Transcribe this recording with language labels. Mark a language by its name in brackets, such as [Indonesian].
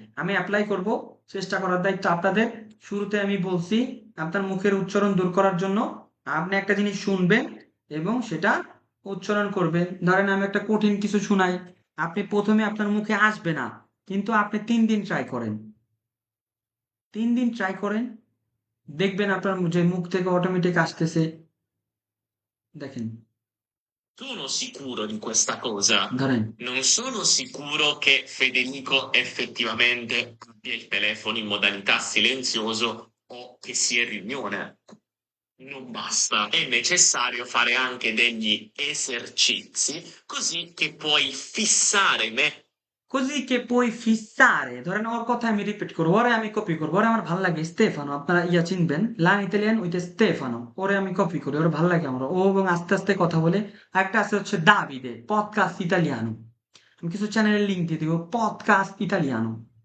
[Bangla] আমি অ্যাপ্লাই করব, চেষ্টা করার দায়িত্ব আপনাদের। শুরুতে আমি বলছি আপনার মুখের উচ্চারণ দূর করার জন্য আপনি একটা জিনিস শুনবেন এবং সেটা উচ্চারণ করবেন। ধরেন আমি একটা কঠিন কিছু শুনাই, আপনি প্রথমে আপনার মুখে আসবে না, কিন্তু আপনি 3 দিন ট্রাই করেন, 3 দিন ট্রাই করেন, দেখবেন আপনার যে মুখ থেকে অটোমেটিক আসতেছে। দেখেন, [Italian] Sono sicuro di questa cosa. [Bangla] ধরেন [Italian] Non sono sicuro che Federico effettivamente abbia il telefono in modalità silenzioso o che sia in riunione. Non basta, è necessario fare anche degli esercizi così che puoi fissare me. così che puoi fissare, [Bangla] ধরেন ওর কথা আমি repeat করবো, ওরে আমি copy করবো, ওরে আমার ভালো লাগে স্টেফানো, আপনারা চিনবেন লান ইতালিয়ান উইথ স্টেফানো, ওরে আমি কপি করি, ওরে ভালো লাগে আমার, ও এবং আস্তে আস্তে কথা বলে। একটা আছে হচ্ছে দাভিদে, পডকাস্ট ইতালিয়ানো, আমি কিছু চ্যানেলের লিঙ্ক দিয়ে দিব, পডকাস্ট ইতালিয়ানো।